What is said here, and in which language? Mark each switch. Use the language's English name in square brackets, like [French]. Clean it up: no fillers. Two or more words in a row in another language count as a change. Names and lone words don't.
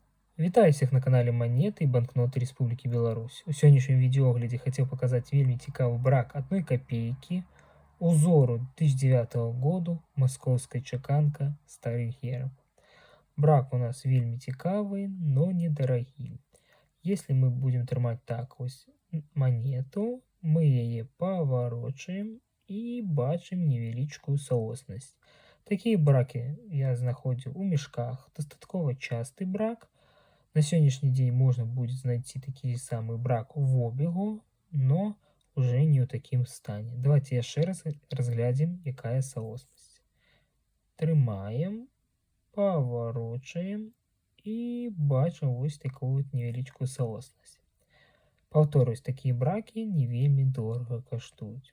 [Belarusian] Вітаю всіх на каналі Монеты і банкноты Республікі Беларусь. У сённяшнім відеоаглядзе хацеў паказаць вельмі цікавы брак 1 копейкі узору 2009 году, маскоўская чаканка старых герб. Брак у нас вельмі цікавы, но недарагі. [Russian] Если мы будем [Belarusian] трымаць так вось монету, мы яе паварочаем і бачым невялічкую сооснасць. Такія бракі я знаходзіў у мешках, дастаткова часты брак. На сённяшні дзень можна будзе знайти такі самы брак в обігу, [Russian] но уже [Belarusian] не ў такім стане. Давайте яшчэ раз разглядзім, якая сооснасць. Трымаем, паварочаем і бачым вось такую вот невялічкую сооснасць. Паўторюсь, такія бракі не вельмі дорага каштуюць.